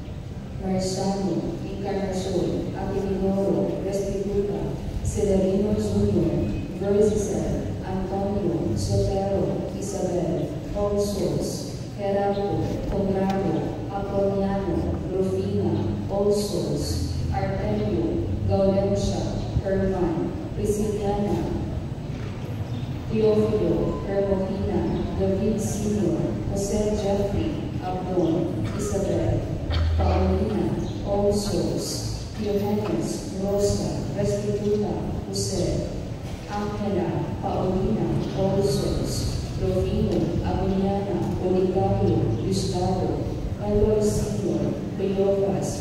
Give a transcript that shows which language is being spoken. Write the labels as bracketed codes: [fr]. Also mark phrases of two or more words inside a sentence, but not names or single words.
[en] Marciano, Encarnacion, Aguilinoro, Restituta, Celerino Jr., Verzicer, Antonio, Sotero, Isabel, All Souls, Gerardo, Conrado, Apoliano, Rufina, All Souls, Artemio, Gaudentia, Herman, Prisciliana, Teofilo, Hermofina, David Sr., Jose Jeffrey, Abdon, Isabel, Paulina, All Souls, Johannes, Rosa, Restituta, Jose, Angela, Paulina, Olsos, Rufino, Abuniana, Oligario, Gustavo, Manuel Sr., Cleopas,